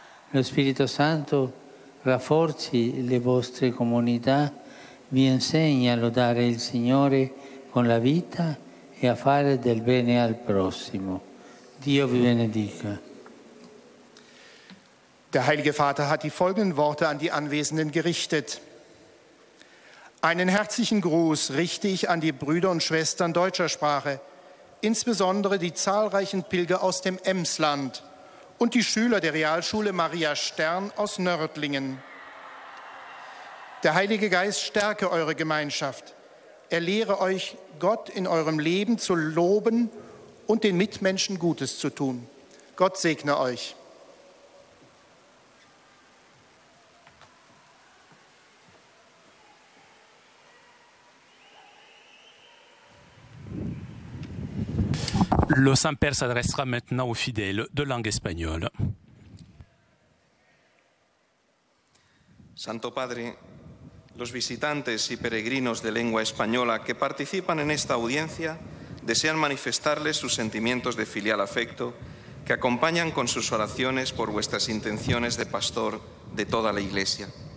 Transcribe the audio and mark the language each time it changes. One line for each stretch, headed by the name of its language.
Italian: Lo Spirito Santo rafforzi le vostre comunità, vi insegna a lodare il Signore con la vita e a fare del bene al prossimo. Dio vi benedica.
German: Der Heilige Vater hat die folgenden Worte an die Anwesenden gerichtet. Einen herzlichen Gruß richte ich an die Brüder und Schwestern deutscher Sprache, insbesondere die zahlreichen Pilger aus dem Emsland und die Schüler der Realschule Maria Stern aus Nördlingen. Der Heilige Geist stärke eure Gemeinschaft. Er lehre euch, Gott in eurem Leben zu loben und den Mitmenschen Gutes zu tun. Gott segne euch.
French: Le Saint-Père s'adressera maintenant aux fidèles de langue espagnole.
Spanish: Santo Padre, los visitantes y peregrinos de lengua española que participan en esta audiencia desean manifestarles sus sentimientos de filial afecto que acompañan con sus oraciones por vuestras intenciones de pastor de toda la Iglesia.